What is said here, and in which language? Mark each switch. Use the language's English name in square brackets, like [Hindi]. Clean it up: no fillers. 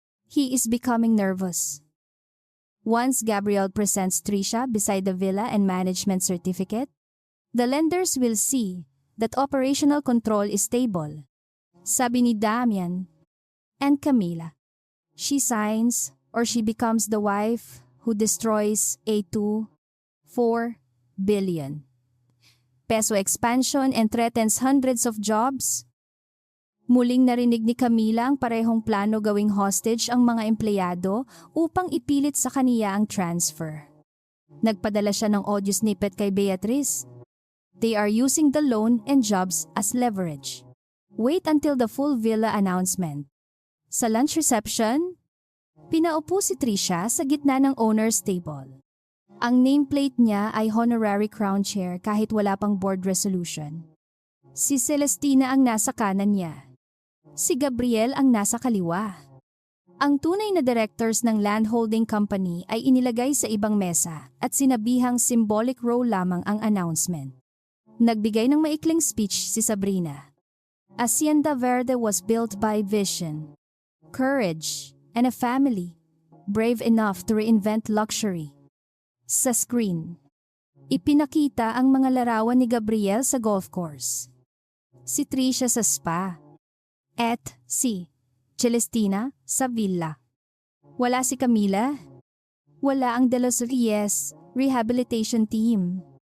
[English] He is becoming nervous. Once Gabriel presents Trisha beside the villa and management certificate, the lenders will see that operational control is stable. [Filipino] Sabi ni Damian. [English] And Camila. She signs or she becomes the wife who destroys a 4 billion peso expansion and threatens hundreds of jobs. [Filipino] Muling narinig ni Camila ang parehong plano gawing hostage ang mga empleyado upang ipilit sa kaniya ang transfer. Nagpadala siya ng audio snippet kay Beatrice. [English] They are using the loan and jobs as leverage. Wait until the full villa announcement. [Filipino] Sa lunch reception, pinaupo si Trisha sa gitna ng owner's table. Ang nameplate niya ay honorary crown chair kahit wala pang board resolution. Si Celestina ang nasa kanan niya. Si Gabriel ang nasa kaliwa. Ang tunay na directors ng landholding company ay inilagay sa ibang mesa at sinabihang symbolic role lamang ang announcement. Nagbigay ng maikling speech si Sabrina. [English] Hacienda Verde was built by vision, courage, and a family brave enough to reinvent luxury. [Filipino] Sa screen, ipinakita ang mga larawan ni Gabriel sa golf course. Si Trisha sa spa. At si Celestina sa villa. Wala si Camila. Wala ang De Los Reyes Rehabilitation Team.